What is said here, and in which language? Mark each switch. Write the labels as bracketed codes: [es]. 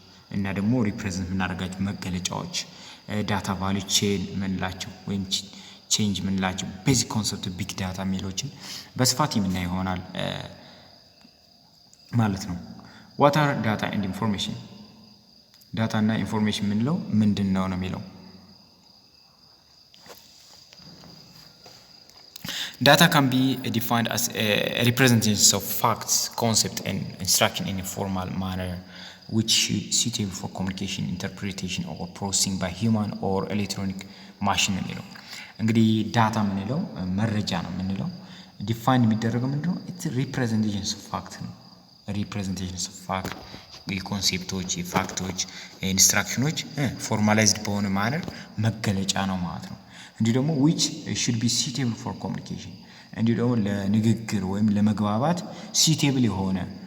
[am] እና ደግሞ ሪፕሬዘንት የምናደርጋቸው መገለጫዎች ዳታ ቫልዩ ቼን ምንላቸው ወይም ቼንጅ ምንላቸው ቤዚክ ኮንሰፕት ቢግ ዳታ የሚሎችን በስፋት የምናይ ይሆናል ማለት ነው። [en] ዋት አር ዳታ ኤንድ ኢንፎርሜሽን? [am] ዳታ እና ኢንፎርሜሽን ምንለው ምንድነው ነው የሚለው። [en] Data can be defined as a representation of facts, concepts, and instruction in a formal manner, which is suitable for communication, interpretation, or processing by human or electronic machine [am] ነው። እንግዲህ ዳታ ምንለው መረጃ ነው ምንለው። ዲፋይን የሚደረገው ምንድነው? [en] ኢትስ ሪፕሬዘንቴሽንስ ኦፍ ፋክት [am] ነው። ሪፕሬዘንቴሽንስ ኦፍ ፋክት የኮንሴፕቶች፣ የፋክቶች፣ ኢንስትራክሽኖች ፎርማላይዝድ በሆነ ማነር መገለጫ ነው ማለት ነው። እንዲሁ ደግሞ [en] which should be suitable for communication [am] እንዲሁ ደግሞ ለንግግር ወይም ለመግባባት suitable የሆነ